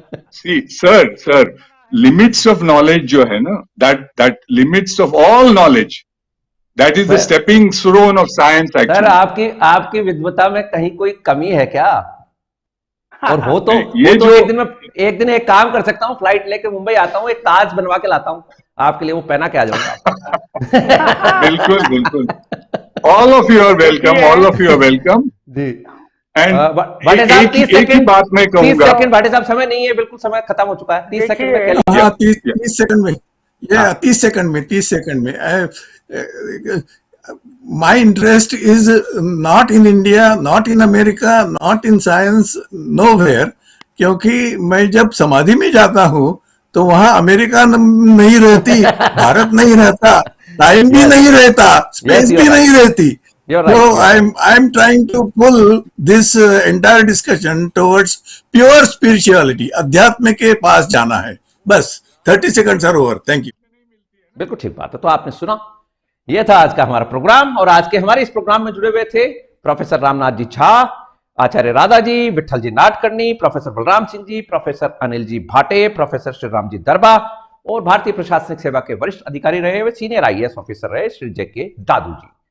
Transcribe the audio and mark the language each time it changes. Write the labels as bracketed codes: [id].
[en] See, sir, limits of knowledge [hi] जो है ना, [en] that limits of all knowledge, that is the stepping stone of science actually. [hi] Sir, आपकी विद्वता में कहीं कोई कमी है क्या? और हो तो एक दिन एक काम कर सकता हूँ, फ्लाइट लेके मुंबई आता हूँ, एक ताज बनवा के लाता हूँ आपके लिए, वो पहना के आ जाऊंगा। बिल्कुल। [en] All of you are welcome. [hi] Ji. [en] And [hi] एक ही बात मैं कहूंगा। 30 सेकंड भाटे साहब, समय नहीं है, बिल्कुल समय खत्म हो चुका है। 30 सेकंड में क्या? 30 सेकंड में, 30 सेकंड में। [en] My interest is not in India, not in America, not in science, nowhere. [hi] क्योंकि मैं जब समाधि में जाता हूँ तो वहां अमेरिका नहीं रहती, भारत नहीं रहता, टाइम भी नहीं रहता, स्पेस भी नहीं रहती। [en] So I'm trying to pull this entire discussion towards pure spirituality. [hi] अध्यात्म के पास जाना है, बस। [en] 30 seconds are over. Thank you. [hi] बिल्कुल ठीक बात है। तो आपने सुना, यह था आज का हमारा प्रोग्राम, और आज के हमारे इस प्रोग्राम में जुड़े हुए थे प्रोफेसर रामनाथ जी झा, आचार्य राधा जी, विठल जी नाडकर्णी, प्रोफेसर बलराम सिंह जी, प्रोफेसर अनिल जी भाटे, प्रोफेसर श्रीराम जी दरबा, और भारतीय प्रशासनिक सेवा के वरिष्ठ अधिकारी रहे हुए सीनियर IAS ऑफिसर रहे श्री JK दादू जी।